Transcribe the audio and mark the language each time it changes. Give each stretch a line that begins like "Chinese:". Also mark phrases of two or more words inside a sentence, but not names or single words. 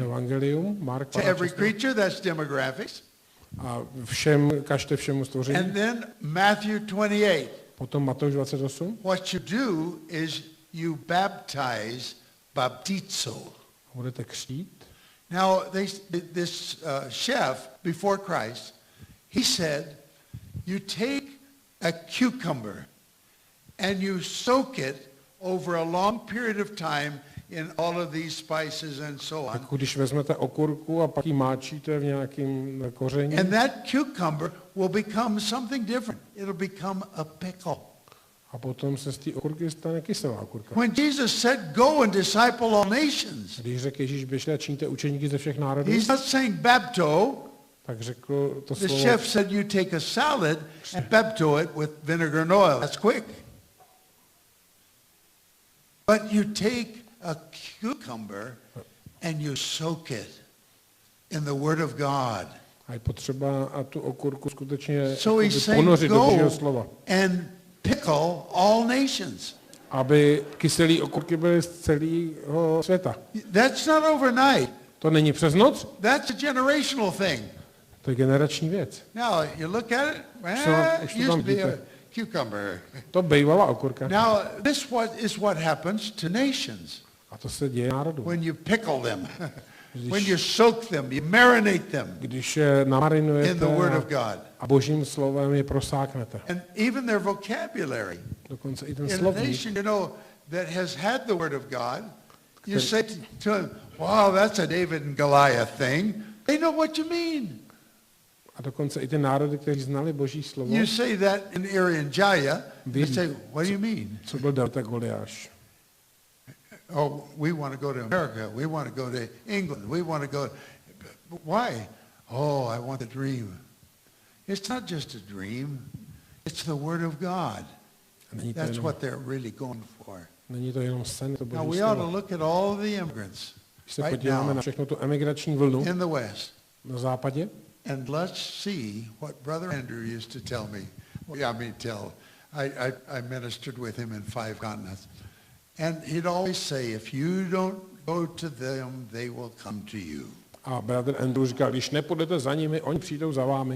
Czech: evangelium, Mark
English: To every 15. creature, that's demographics.
Czech: A kažte všemu stvoření.
English: And then Matthew 28.
Czech: Potom Matouš 28.
English: What you do is you baptize, baptizo.
Czech: Budete křtít.
English: Now, this chef before Christ, he said, you take a cucumber and you soak it over a long period of time in all of these spices and so on.
Czech: Jako když vezmete okurku a pak ji máčíte v nějakým koření.
English: And that cucumber will become something different. It'll become a pickle.
Czech: A potom se z té okurky stane kyselá okurka.
English: When Jesus said, go and disciple all nations,
Czech: Když řekl Ježíš, běžte a čiňte učeníky ze všech národů,
English: he's not saying bapto.
Czech: tak řekl to
English: The
Czech: slovo,
English: chef said you take a salad and bapto it with vinegar and oil. That's quick. But you take a cucumber and you soak it in the Word of God.
Czech: a je potřeba a tu okurku skutečně
English: So he's saying
Czech: ponořit do Božího
English: go
Czech: slova.
English: and pickle all nations.
Czech: Aby kyselé okurky byly z celého světa.
English: That's not overnight.
Czech: To není přes noc,
English: That's a generational thing.
Czech: to je generační věc.
English: Now, you look at it,
Czech: už
English: it
Czech: to
English: used
Czech: tam
English: to be a
Czech: vidíte.
English: cucumber.
Czech: To bývala okurka.
English: Now, is what happens to nations
Czech: A to se děje národům.
English: when you pickle them, when you soak them, you marinate them
Czech: Když je namarinujete
English: in the Word of God.
Czech: a Božím slovem je prosáknete.
English: And even their vocabulary.
Czech: Dokonce i ten
English: In a
Czech: slovník.
English: nation, that has had the Word of God, you say to them, wow, that's a David and Goliath thing. They know what you mean.
Czech: A dokonce i ty národy, kteří znali Boží slovo,
English: You say that in Irian Jaya, they say, what do you mean?
Czech: co byl David a Goliáš.
English: Oh, we want to go to America. We want to go to England. We want to go. But why? Oh, I want a dream. It's not just a dream. It's the Word of God. That's what they're really going for.
Czech: Není to jenom sen, to
English: Now,
Czech: Boží
English: we ought to
Czech: slovo.
English: look at all the immigrants
Czech: Když se
English: right
Czech: podíváme
English: now
Czech: na všechno tu emigrační vlnu
English: in the West,
Czech: na západě,
English: and let's see what Brother Andrew used to tell me. I ministered with him in 5 continents. And he'd always say, if you don't go to them, they will come to you.
Czech: a bratr Andrew říkal, když nepůjdete za nimi, oni přijdou za vámi.